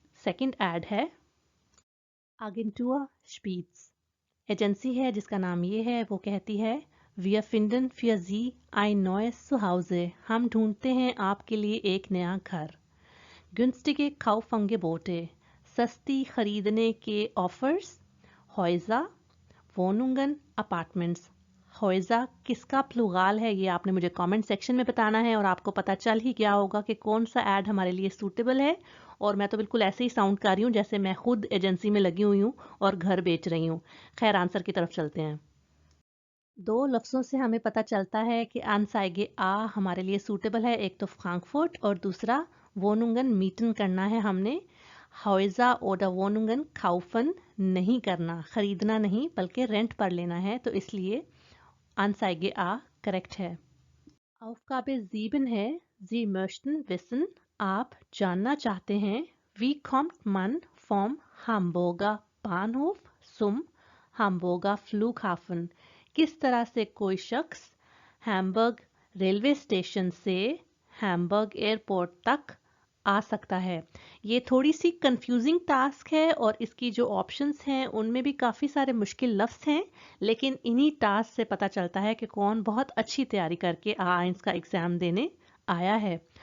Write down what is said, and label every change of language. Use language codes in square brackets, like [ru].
[hi] Second add है Agentur Spiez, agency है जिसका नाम ये है। वो कहती है [de] Wir finden für Sie ein neues Zuhause. [hi] हम ढूंढते हैं आपके लिए एक नया घर। [de] Günstige Kaufangebote, [hi] सस्ती खरीदने के offers. [de] Häuser, Wohnungen, Apartments। [hi] Häuser किसका प्लूराल है ये आपने मुझे कमेंट सेक्शन में बताना है, और आपको पता चल ही गया होगा कि कौन सा ऐड हमारे लिए सूटेबल है और मैं तो बिल्कुल ऐसे ही साउंड कर रही हूँ जैसे मैं खुद एजेंसी में लगी हुई हूँ और घर बेच रही हूँ। खैर, आंसर की तरफ चलते हैं। दो लफ्ज़ों से हमें पता चलता है कि अनसाइगे आ हमारे लिए सूटेबल है। एक तो फ्रैंकफर्ट और दूसरा वोनुंगन मीटन करना है हमने। हाउजा ओडा वोनुंगन काउफन नहीं करना, खरीदना नहीं बल्कि रेंट पर लेना है, तो इसलिए अनसाइगे आ करेक्ट है। [de] Aufgabe 7 है Sie möchten wissen, [hi] आप जानना चाहते हैं। [de] Wie kommt man vom Hamburger Bahnhof zum Hamburger Flughafen? [hi] किस तरह से कोई शख्स हैम्बर्ग रेलवे स्टेशन से हैम्बर्ग एयरपोर्ट तक आ सकता है। ये थोड़ी सी कंफ्यूजिंग टास्क है और इसकी जो ऑप्शंस हैं उनमें भी काफ़ी सारे मुश्किल लफ्ज़ हैं, लेकिन इन्हीं टास्क से पता चलता है कि कौन बहुत अच्छी तैयारी करके आइंस का एग्ज़ाम देने आया है।